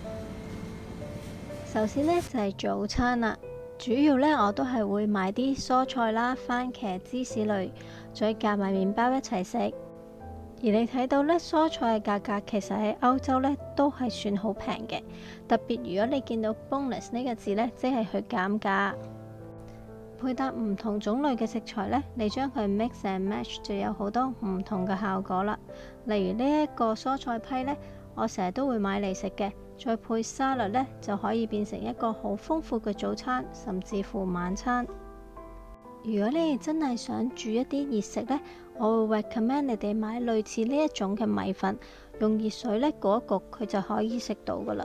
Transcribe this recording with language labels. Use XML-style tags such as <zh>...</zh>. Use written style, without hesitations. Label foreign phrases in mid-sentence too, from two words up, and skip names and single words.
<yue>首先呢，就係早餐啦，主要呢，我都係會買啲蔬菜啦、番茄、芝士類，再夾埋麵包一齊食。而你睇到呢，蔬菜嘅價格其實喺歐洲呢都係算好平嘅，特別如果你見到 bonus 呢個字呢，即係去減價。配搭唔同種類嘅食材呢，你將佢</yue> <en>mix and match</en> <yue>就有好多唔同嘅效果啦。例如呢一個蔬菜批呢，我成日都會買嚟食嘅，再配沙律呢，就可以變成一個好豐富嘅早餐，甚至乎晚餐。如果你哋真係想煮一啲熱食呢，我會 recommend 你哋買類似呢一種嘅米粉，用熱水呢焗一焗，佢就可以食到噶啦。</yue>